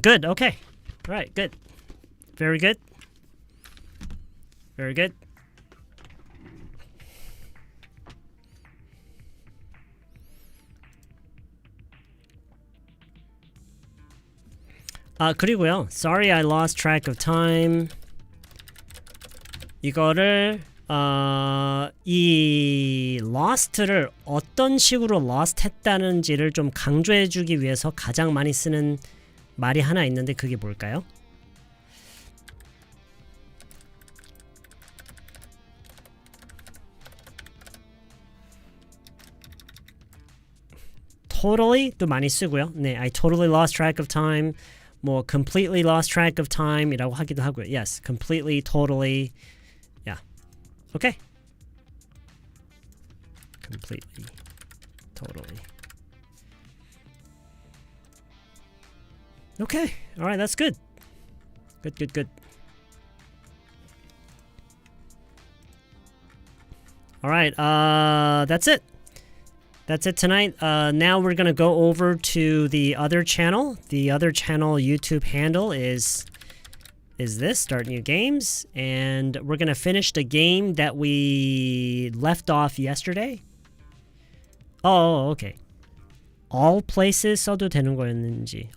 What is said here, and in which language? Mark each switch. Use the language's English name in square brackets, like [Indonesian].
[English] Good. Okay. All right. Good. Very good. Very good. [Korean] 그리고요. [English] Sorry, I lost track of time. [Korean] 이거를 이 lost를 어떤 식으로 lost 했다는지를 좀 강조해주기 위해서 가장 많이 쓰는 말이 하나 있는데 그게 뭘까요? totally도 많이 쓰고요. [English] 네, I totally lost track of time. 뭐 completely lost track of time이라고 [Korean] 하기도 하고요. [English] Yes, completely, totally. Yeah. Okay. Completely, totally. Okay. All right, that's good. Good. All right, that's it. That's it tonight. Now we're going to go over to the other channel. The other channel YouTube handle is this, Start New Games. And we're going to finish the game that we left off yesterday. Oh, okay. All places [Korean] 써도 되는 거였는지.